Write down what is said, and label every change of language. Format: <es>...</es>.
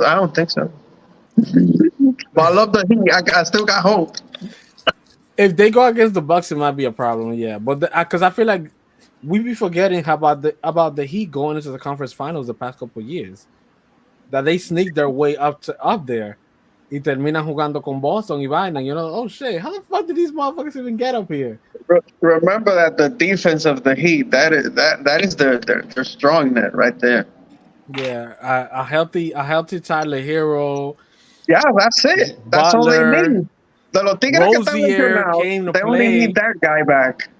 <en>I don't think so. But I love the Heat. I still got hope. If they go against the Bucks, it might be a problem. Yeah, but because I feel like we be forgetting about the Heat going into the conference finals the past couple of years, that they sneaked their way up there.</en> <es>Y terminan jugando con Boston y vaina.</es> <en>Oh shit, how the fuck did these motherfuckers even get up here? Remember that the defense of the Heat, that is their strong net right there. Yeah, a healthy Tyler Hero. Yeah, that's it. That's all they need.</en> <es>De los Tigres que están lesionados,</es> <en>they only need that guy back.</en>